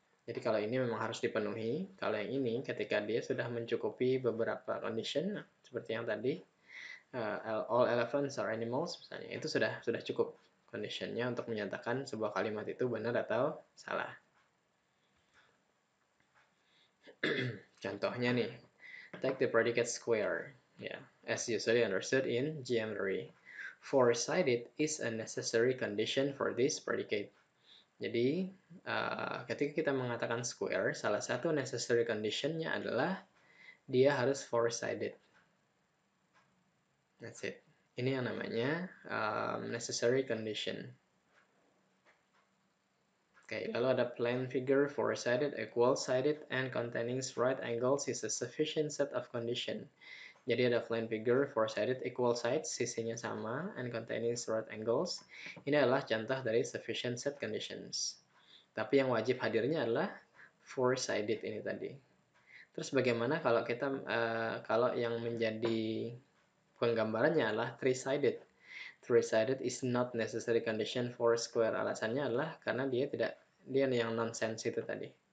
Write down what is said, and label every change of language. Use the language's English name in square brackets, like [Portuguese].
[Indonesian] Jadi kalau ini memang harus dipenuhi, kalau yang ini ketika dia sudah mencukupi beberapa condition seperti yang tadi, [English] all elephants are animals [Indonesian] misalnya, itu sudah cukup conditionnya untuk menyatakan sebuah kalimat itu benar atau salah. Contohnya nih, [English] take the predicate square, as usually understood in geometry. Four-sided is a necessary condition for this predicate. [Indonesian] Jadi ketika kita mengatakan square, salah satu necessary condition-nya adalah dia harus four-sided. [English] That's it. [Indonesian] Ini yang namanya [English] necessary condition. [Indonesian] Lalu ada [English] plane figure, four-sided, equal-sided, and containing right angles is a sufficient set of condition. [Indonesian] Jadi ada [English] plane figure four-sided equal sides, [Indonesian] sisinya sama, [English] and containing right angles. [Indonesian] Ini adalah contoh dari sufficient set conditions. Tapi yang wajib hadirnya adalah four-sided ini tadi. Terus bagaimana kalau kita kalau yang menjadi penggambarannya adalah three-sided? [English] Three-sided is not necessary condition for square. [Indonesian] Alasannya adalah karena dia yang nonsense itu tadi.